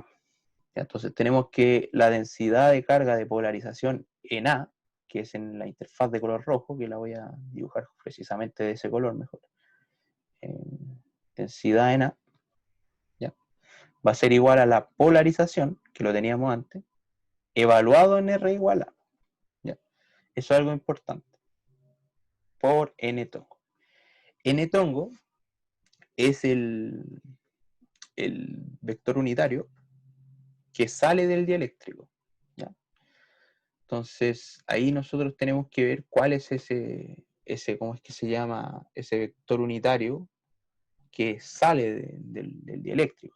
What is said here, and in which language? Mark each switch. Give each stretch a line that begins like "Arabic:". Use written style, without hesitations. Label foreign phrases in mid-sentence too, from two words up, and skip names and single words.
Spanish: Ya, entonces tenemos que la densidad de carga de polarización en A, que es en la interfaz de color rojo, que la voy a dibujar precisamente de ese color mejor. Densidad en A, ¿ya? Va a ser igual a la polarización, que lo teníamos antes, evaluado en R igual a. ¿Ya? Eso es algo importante. Por N tongo. N tongo es el vector unitario que sale del dieléctrico. ¿Ya? Entonces, ahí nosotros tenemos que ver cuál es ¿cómo es que se llama? Ese vector unitario que sale del dieléctrico.